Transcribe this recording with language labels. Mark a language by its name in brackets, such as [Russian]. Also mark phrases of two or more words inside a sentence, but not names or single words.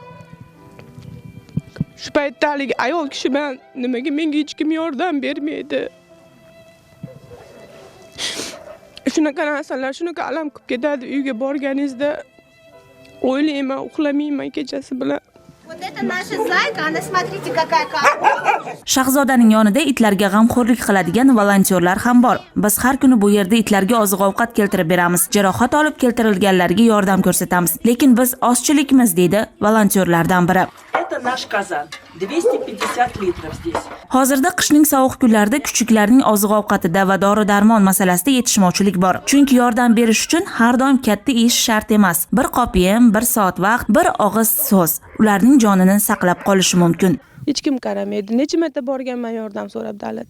[Uzbek] Shu paytda haligi ayol kishi bilan nimaga menga hech kim yordam bermaydi. Shunaqa narsalar, shunaqa alam qilib ketadi. Uyga borganingizda o'ylayman, uxlamayman kechasi bilan. [Russian] Вот это наша зайка, она смотрите какая капа. [Uzbek] Shahzodaning yonida itlarga g'amxo'rlik qiladigan volontyorlar ham bor. Biz har kuni bu yerda itlarga oziq-ovqat keltirib beramiz. Jarohat olib keltirilganlarga yordam ko'rsatamiz. Lekin biz ozchilikmiz, deydi volontyorlardan biri. [Russian] Это наш казан. 250 litrов здесь. [Uzbek] Hozirda qishning sovuq kunlarida kuchuklarning oziq-ovqatida va dori-darmon masalasida yetishmovchilik bor. Chunki yordam berish uchun har doim katta ish shart emas. Bir qop yem, bir soat vaqt, bir og'iz so'z ularning jonini saqlab qolishi mumkin. Hech kim qaramaydi. Necha marta borganman yordam so'rab davlatdan.